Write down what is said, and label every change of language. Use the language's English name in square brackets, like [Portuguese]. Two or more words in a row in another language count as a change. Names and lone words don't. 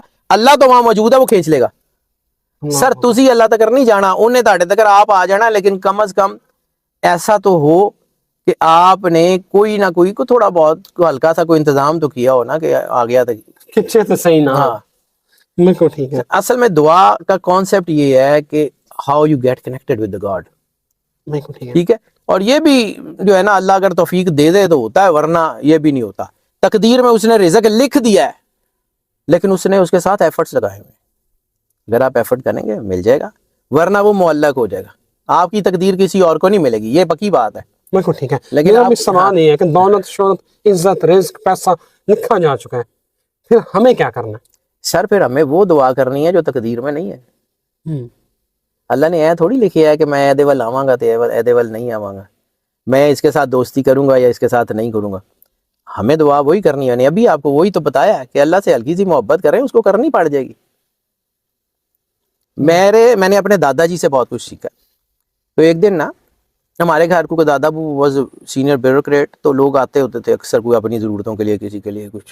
[Urdu] اللہ تو وہاں موجود ہے, وہ کھینچ لے گا. سر تسی اللہ تک نہیں جانا, انہیں تاڑے تک آپ آ جانا, لیکن کم از کم ایسا تو ہو کہ آپ نے کوئی نہ کوئی کو تھوڑا بہت ہلکا سا کوئی انتظام تو کیا ہو نا, کہ آ گیا تک کچھ تو صحیح نا. ہاں بالکل ٹھیک ہے. اصل میں دعا کا کانسیپٹ یہ ہے کہ [English] how you get connected with God. [Urdu] بالکل ٹھیک ہے. ٹھیک ہے. اور یہ بھی جو ہے نا اللہ اگر توفیق دے دے تو ہوتا ہے, ورنہ یہ بھی نہیں ہوتا. تقدیر میں اس نے رزق لکھ دیا ہے, لیکن اس نے اس کے ساتھ ایفرٹس لگائے ہوئے. اگر آپ ایفرٹ کریں گے مل جائے گا, ورنہ وہ معلق ہو جائے گا. آپ کی تقدیر کسی اور کو نہیں ملے گی, یہ پکی بات ہے. بالکل ٹھیک ہے. لیکن میرا آپ- بھی سوال یہ ہے کہ دولت شہرت عزت رزق پیسہ لکھا جا چکا ہے, پھر ہمیں کیا کرنا ہے؟ سر پھر ہمیں وہ دعا کرنی ہے جو تقدیر میں نہیں ہے. ہم. [Punjabi] اللہ نے اے تھوڑی لکھیا ہے کہ میں ایدے ول آواں گا تے ایدے ول نہیں آواں گا, [Urdu] میں اس کے ساتھ دوستی کروں گا یا اس کے ساتھ نہیں کروں گا. ہمیں دعا وہی کرنی ہے. ابھی آپ کو وہی تو بتایا ہے کہ اللہ سے ہلکی سی محبت کریں, اس کو کرنی پڑ جائے گی. میں نے اپنے دادا جی سے بہت کچھ سیکھا. تو ایک دن نا ہمارے گھر کو دادا ابو [English] was senior bureaucrat, [Urdu] تو لوگ آتے ہوتے تھے اکثر, کوئی اپنی ضرورتوں کے لیے, کسی کے لیے کچھ.